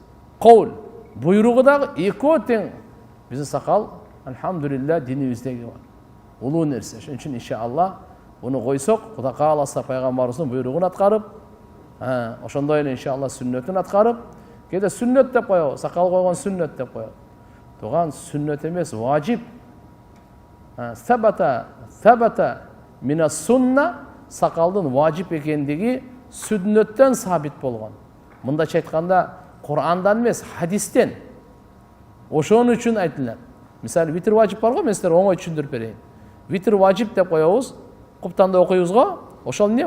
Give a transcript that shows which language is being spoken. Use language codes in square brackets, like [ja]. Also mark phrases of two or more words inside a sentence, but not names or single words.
[ky] Кол, буйругу дагы экөө тең. Биздин сакал, алхамдулилля, динибиздеги бар. Улуу нерсе. Ошон үчүн иншалла буну койсок, Кудай кааласа пайгамбарыбыздын буйругун аткарып, ошондой эле иншалла сүннөтүн аткарып, кээде сүннөт деп коебуз, сакал койгон сүннөт деп коебуз. Туган сүннөт эмес, важип. [ar] ثبت من السنة, [ky] сакалдын важип экендиги сүннөттөн сабит болгон. Мындайча айтканда, Курандан эмес, хадистен. Ошон үчүн айтылат. Мисалы, витр важип бар го, мен силерге оңой түшүндүрүп берейин. Витр важип деп коебуз, куптанда окуйбуз го, Ошол эмне?